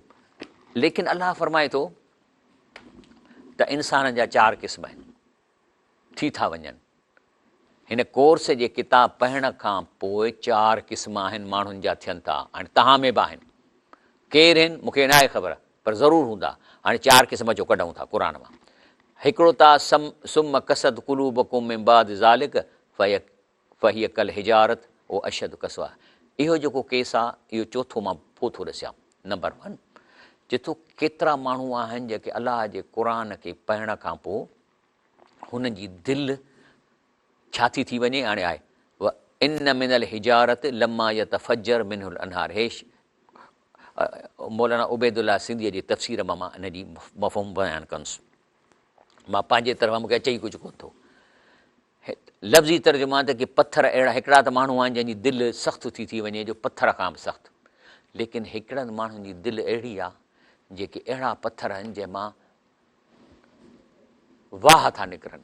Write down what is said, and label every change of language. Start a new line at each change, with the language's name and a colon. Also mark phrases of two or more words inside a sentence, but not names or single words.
Sindhi: लेकिन अलाह फरमाए थो त इंसान जा 4 क़िस्म आहिनि, थी था वञनि, हिन कोर्स जे किताब पढ़ण खां पोइ 4 क़िस्म आहिनि माण्हुनि जा थियनि था, हाणे तव्हां में बि आहिनि, केरु आहिनि मूंखे न आहे ख़बर, पर ज़रूरु हूंदा। हाणे 4 क़िस्म जो कढूं था क़ुर मां।
Arabic: हिकिड़ो त ثم قست قلوبكم من بعد ذلك فهي كالحجارة أو أشد قسوة,
Sindhi: इहो जेको केस आहे इहो चोथों मां पोइ थो ॾिसां। नंबर 1, जिथो केतिरा माण्हू आहिनि जेके अलाह जे क़ुर खे पढ़ण खां पोइ हुन जी दिलि छा थी वञे, हाणे आहे
Arabic: إن من الحجارة لما يتفجر منه الأنهار.
Sindhi: हेश मौलाना उबैदुल्ला सिंधीअ जी तफ़सीर मां इन जी मफ़हूम बयानु कंदुसि। मां पंहिंजे तरफ़ां मूंखे अचे ई कुझु कोन थो। लफ़्ज़ी तर्जुमा त की पथर अहिड़ा हिकिड़ा त माण्हू आहिनि जंहिंजी दिलि सख़्तु थी वञे जो पथर खां बि सख़्तु, लेकिन हिकिड़नि माण्हुनि जी दिलि अहिड़ी आहे जेके अहिड़ा पथर आहिनि जंहिंमां वाह था निकिरनि।